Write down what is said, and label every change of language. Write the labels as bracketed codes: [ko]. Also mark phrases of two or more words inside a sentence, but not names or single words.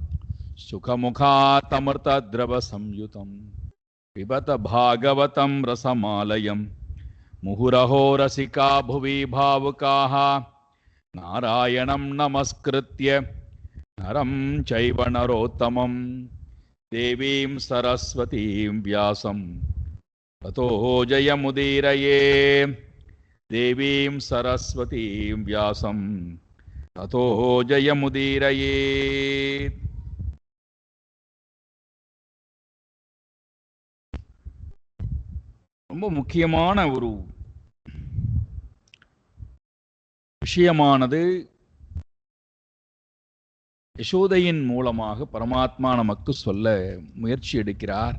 [sa] सुखमुखातमृतद्रवसंयुतं पिबत भागवतं रसमालयं मुहुरहो रसिका भुवि भावुकाः नारायणं नमस्कृत्य नरं चैव नरोत्तमं देवीं सरस्वतीं व्यासं ततो जयमुदीरये। देवीं सरस्वतीं व्यासं ततो जयमुदीरये। [ta] ரொம்ப முக்கியமான ஒரு விஷயமானது யசோதையின் மூலமாக பரமாத்மா நமக்கு சொல்ல முயற்சி எடுக்கிறார்.